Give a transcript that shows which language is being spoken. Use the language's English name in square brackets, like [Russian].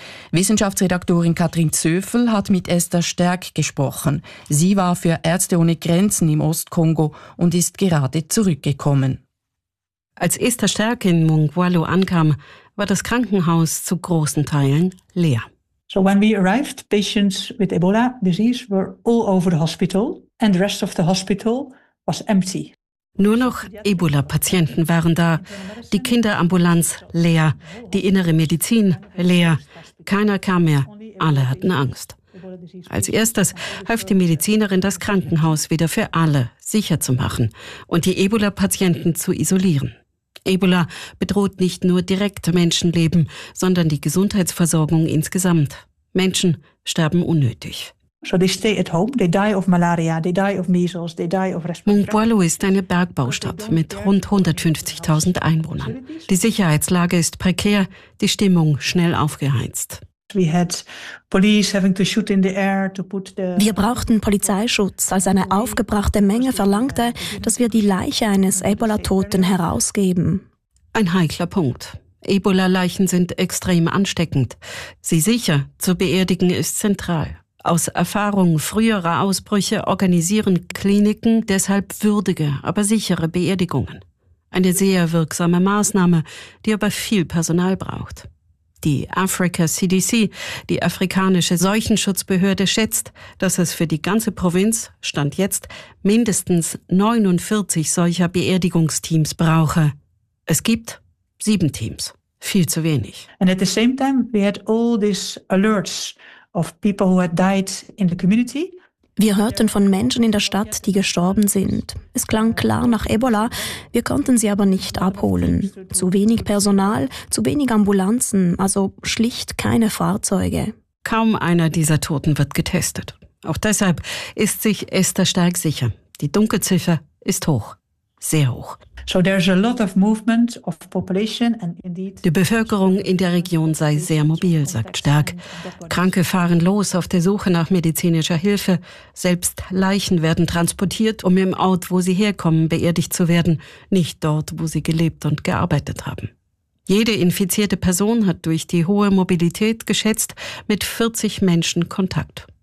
[German] Wissenschaftsredaktorin Katrin Zöfel hat mit Esther Stärk gesprochen. Sie war für Ärzte ohne Grenzen im Ostkongo und ist gerade zurückgekommen. Als Esther Stärk in Mungwalu ankam, war das Krankenhaus zu großen Teilen leer. [English] So when we arrived, patients with Ebola disease were all over the hospital and the rest of the hospital was empty. [German] Nur noch Ebola-Patienten waren da, die Kinderambulanz leer, die innere Medizin leer, keiner kam mehr, alle hatten Angst. Als erstes half die Medizinerin, das Krankenhaus wieder für alle sicher zu machen und die Ebola-Patienten zu isolieren. Ebola bedroht nicht nur direkt Menschenleben, sondern die Gesundheitsversorgung insgesamt. Menschen sterben unnötig. [English] So they stay at home, they die of malaria, they die of measles, they die of respiratory. [German] Mungwalu ist eine Bergbaustadt mit rund 150.000 Einwohnern. Die Sicherheitslage ist prekär, die Stimmung schnell aufgeheizt. Wir brauchten Polizeischutz, als eine aufgebrachte Menge verlangte, dass wir die Leiche eines Ebola-Toten herausgeben. Ein heikler Punkt. Ebola-Leichen sind extrem ansteckend. Sie sicher zu beerdigen ist zentral. Aus Erfahrung früherer Ausbrüche organisieren Kliniken deshalb würdige, aber sichere Beerdigungen. Eine sehr wirksame Maßnahme, die aber viel Personal braucht. Die Africa CDC, die afrikanische Seuchenschutzbehörde, schätzt, dass es für die ganze Provinz, Stand jetzt, mindestens 49 solcher Beerdigungsteams brauche. Es gibt 7 Teams. Viel zu wenig. [English] And at the same time, we had all these alerts of people who had died in the community. [German] Wir hörten von Menschen in der Stadt, die gestorben sind. Es klang klar nach Ebola, wir konnten sie aber nicht abholen. Zu wenig Personal, zu wenig Ambulanzen, also schlicht keine Fahrzeuge. Kaum einer dieser Toten wird getestet. Auch deshalb ist sich Esther Stark sicher. Die Dunkelziffer ist hoch. Sehr hoch. [English] So there's a lot of movement of population and indeed. [German] Die Bevölkerung in der Region sei sehr mobil, sagt Stark. Kranke fahren los auf der Suche nach medizinischer Hilfe. Selbst Leichen werden transportiert, um im Ort, wo sie herkommen, beerdigt zu werden, nicht dort, wo sie gelebt und gearbeitet haben. Jede infizierte Person hat durch die hohe Mobilität geschätzt mit 40 Menschen Kontakt.